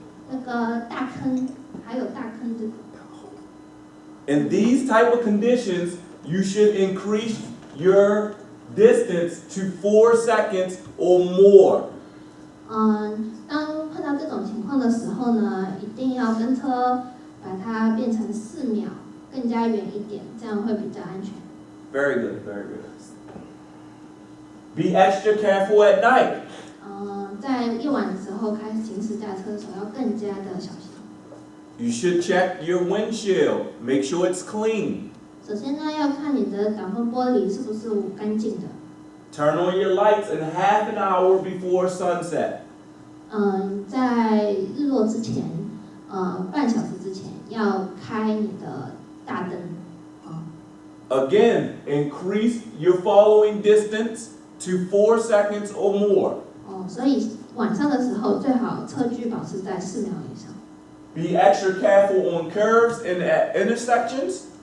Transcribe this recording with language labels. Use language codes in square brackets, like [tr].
[zh] 那个大坑，还有大坑这个。 [en] In these type of conditions, you should increase your distance to 4 seconds or more. [zh] 当碰到这种情况的时候呢，一定要跟车把它变成4秒，更加远一点，这样会比较安全。 [en] Very good, very good. Be extra careful at night. [zh] 在夜晚的时候开始行驶驾车的时候，要更加的小心。 [en] You should check your windshield. Make sure it's clean. [zh] 首先呢，要看你的挡风玻璃是不是干净的。 [en] Turn on your lights in half an hour before sunset. [zh] 在日落之前，半小时之前要开你的大灯。 [en] Again, increase your following distance to 4 seconds or more. [zh] 所以晚上的时候最好车距保持在4秒以上。 [en] Be extra careful on curves and at intersections.